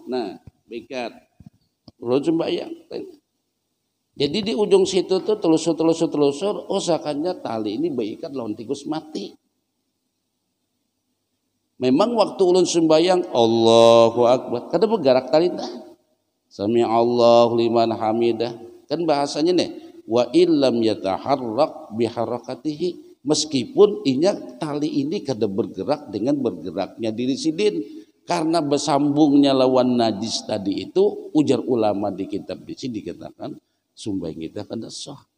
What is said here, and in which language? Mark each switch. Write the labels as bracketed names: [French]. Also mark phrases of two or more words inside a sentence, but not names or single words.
[Banjar] Nah, baikat. Ulun sembahyang. Jadi di ujung situ tuh telusur, usahakannya tali ini baikat lawan tikus mati. Memang waktu ulun sembahyang [Arabic] Allahu Akbar, [Banjar] kada bergerak tali dah. [Arabic] Sami Allahu liman hamidah. [Banjar] Kan bahasanya nih, [Arabic] wa illam yataharrak biharakatihi. [Banjar] Meskipun tali ini kada bergerak dengan bergeraknya diri sidin, karena bersambungnya lawan najis tadi itu, ujar ulama di kitab di sini dikatakan sembahyang kita kada sah.